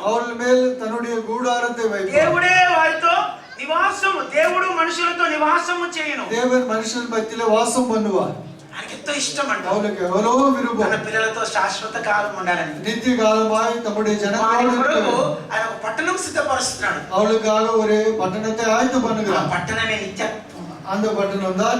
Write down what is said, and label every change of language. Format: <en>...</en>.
<ta>அவர்கள் மேல் தன்னுடைய கூடாரத்தை வைப்பார்.</ta> <te>దేవుడే వారితో నివాసము, దేవుడు మనుషులతో నివాసము చేయును.</te> <ta>தேவன் மனுஷன் மத்தியிலே வாசம் பண்ணுவார்.</ta> <te>ఆయనకి ఎంతో ఇష్టం అంట.</te> <ta>அவளுக்கு எவ்வளோ விருப்பம்.</ta> <te>తన పిల్లలతో శాశ్వత కాలం ఉండాలని.</te> <ta>நித்திய காலமாய் தம்முடைய ஜனங்களோடு</ta> <te>ఆయన ఒక పట్టణం సిద్ధపరుస్తున్నాడు.</te> <ta>அவளுக்காக ஒரு பட்டணத்தை ஆயத்து</ta> <te>ఆ</te> <ta>பண்ணுகிறார்.</ta> <te>పట్టణమే నిత్యత్వం.</te> <ta>அந்த பட்டணம் தான்</ta>